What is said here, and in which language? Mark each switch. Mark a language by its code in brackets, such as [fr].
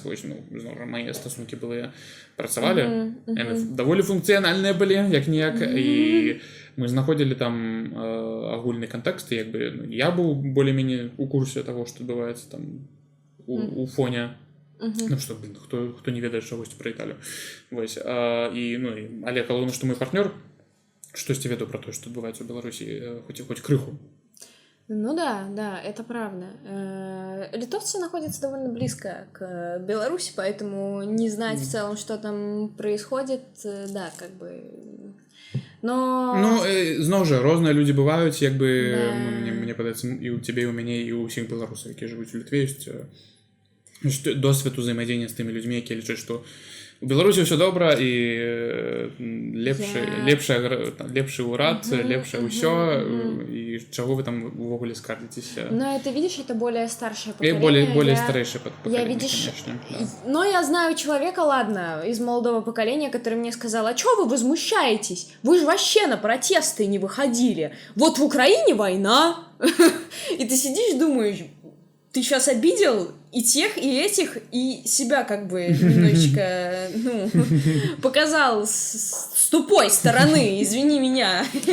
[be] Вось, зноў жа, мае стасункі былыя працавалі, яны даволі функцыянальныя былі, як-ніяк, і мы знаходзілі там агульны кантэкст, і я быў болей-меней у курсе таго, што адбываецца там у фоне. Што, хто не ведае чагосьці пра Італію. Вось, але галоўнае, што мой партнёр штосьці ведаў пра тое, што адбываецца ў Беларусі, хоць крыху. [ru] Ну да, это правда. Литовцы находятся довольно близко к Беларуси, поэтому не знать в целом, что там происходит, да, как бы... Но... [be] зноў жа, розныя людзі бываюць, мне падаецца, і ў цябе, і ў мяне, і ў ўсіх беларусаў, якія жывуць у Літве, ёсць досвед узаемадзеяння з тымі людзьмі, якія лічаць, што у Беларусі ўсё добра, і лепшы ўрад, лепшае ўсё, і чаго вы там увогуле скардзіцеся. [ru] Но это, видишь, это более старшее поколение. Более старейшее поколение, конечно. Но я знаю человека, ладно, из молодого поколения, который мне сказал: а чё вы возмущаетесь? Вы же вообще на протесты не выходили. Вот в Украине война. И ты сидишь, думаешь, ты сейчас обидел и тех, и этих, и себя как бы немножечко, показал с тупой стороны, извини меня.